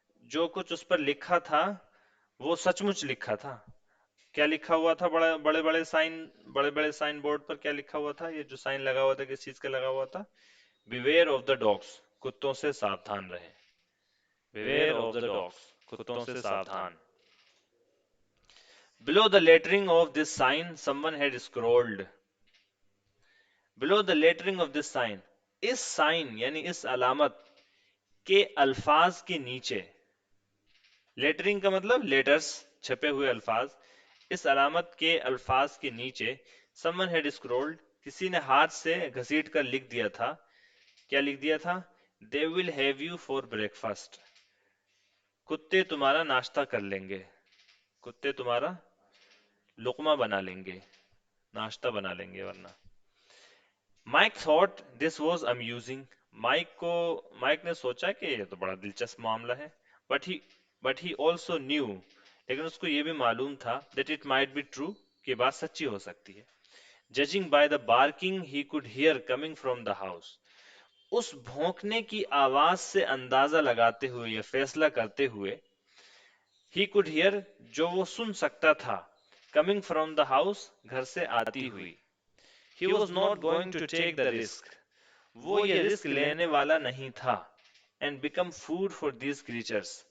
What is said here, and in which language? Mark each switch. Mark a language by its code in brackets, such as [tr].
[ur] جو کچھ اس پر لکھا تھا وہ سچ مچ لکھا تھا. کیا لکھا ہوا تھا؟ بڑے بڑے بڑے سائن, بڑے بڑے سائن بورڈ پر کیا لکھا ہوا تھا؟ یہ جو سائن لگا ہوا تھا کس چیز کا لگا ہوا تھا؟ [en] Beware of the dogs, [ur] کتوں سے ساودھان رہیں. [en] Beware of the dogs, [ur] کتوں سے ساودھان. [en] Below the lettering of this sign someone had scrawled. Below the lettering of this sign, [ur] اس sign یعنی اس علامت کے الفاظ کے نیچے, لیٹرنگ کا مطلب لیٹرز, چھپے ہوئے الفاظ, اس علامت کے الفاظ کے نیچے [en] someone had scrawled, [ur] کسی نے ہاتھ سے گھسیٹ کر لکھ دیا تھا. کیا لکھ دیا تھا؟ [en] They will have you for breakfast. [ur] کتے تمہارا ناشتہ کر لیں گے. کتے تمہارا لقمہ بنا لیں گے, ناشتہ بنا لیں گے ورنہ. [en] Mike thought this was amusing. [ur] Mic نے سوچا کہ یہ تو بڑا دلچسپ معاملہ ہے. [en] But he also knew, [ur] لیکن اس کو یہ بھی معلوم تھا, [en] that it might be true, [ur] کہ بات سچی ہو سکتی ہے. [en] Judging by the barking he could hear coming from the house. [ur] اس بھونکنے کی آواز سے اندازہ لگاتے ہوئے یا فیصلہ کرتے ہوئے, [en] he could hear, [ur] جو وہ سن سکتا تھا, [en] coming from the house, [ur] گھر سے آتی ہوئی. [en] He was not going to take the risk. [ur] وہ یہ رسک لینے والا نہیں تھا. [en] And become food for these creatures.